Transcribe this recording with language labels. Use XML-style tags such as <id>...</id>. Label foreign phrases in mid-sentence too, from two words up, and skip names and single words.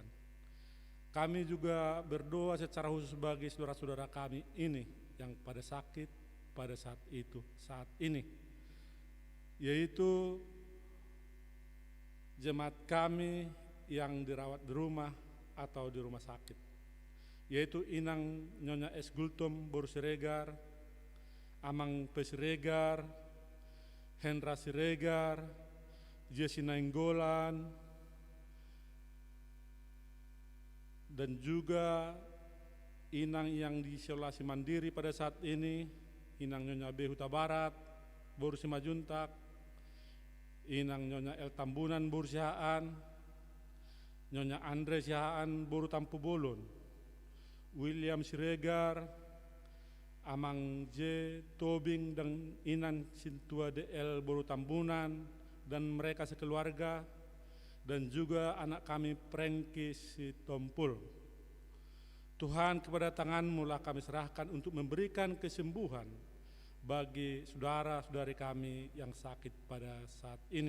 <id>Kami juga berdoa secara khusus bagi saudara-saudara kami ini yang pada sakit pada saat ini, yaitu jemaat kami yang dirawat di rumah atau di rumah sakit, yaitu Inang Nyonya S. Gultom Boru Siregar, Amang P. Siregar, Hendra Siregar, Jesse Nainggolan, dan juga Inang yang diisolasi mandiri pada saat ini, Inang Nyonya B. Huta Barat Boru Simajuntak, Inang Nyonya L. Tambunan Boru Sihaan, Nyonya Andre Sihaan Boru Tampu Bolon, William Siregar, Amang J. Tobing dan Inan Sintua DL Boru Tambunan dan mereka sekeluarga, dan juga anak kami Prengki Sitompul. Tuhan, kepada tangan-Mu lah kami serahkan untuk memberikan kesembuhan bagi saudara-saudari kami yang sakit pada saat ini.</id>